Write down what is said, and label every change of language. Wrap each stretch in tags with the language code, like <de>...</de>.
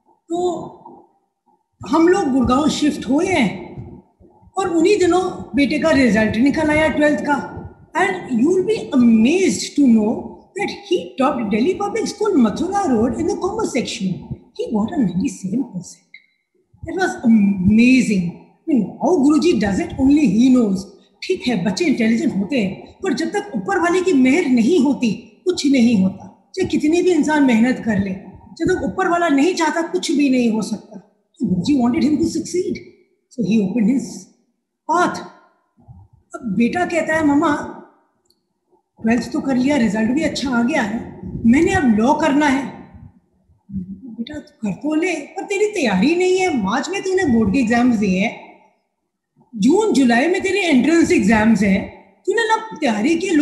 <hi>तो हम लोग गुड़गांव शिफ्ट हुए हैं और उन्हीं दिनों बेटे का रिजल्ट निकल आया 12th का,</hi> <en>And you will be amazed to know that he topped Delhi Public School Mathura Road in the commerce section. He got a 97%. That was amazing. I mean, how Guruji does it, only he knows.</en> <hi>ठीक है, बच्चे intelligent होते हैं, पर जब तक ऊपर वाले की मेहर नहीं होती कुछ नहीं होता, चाहे कितनी भी इंसान मेहनत कर ले, जब तक ऊपर वाला नहीं चाहता कुछ भी नहीं हो सकता।</hi> <en>So Guruji wanted him to succeed, so he opened his path.</en> <hi>अब बेटा कहता है मम्मा 12th तो कर लिया, रिजल्ट भी अच्छा आ गया है, मैंने अब लॉ करना है। बेटा कर तो ले, पर तेरी तैयारी नहीं है, मार्च में तूने बोर्ड के एग्जाम्स दिए हैं, जून जुलाई में तेरे एंट्रेंस एग्जाम्स हैं, तूने ना तैयारी की।</hi>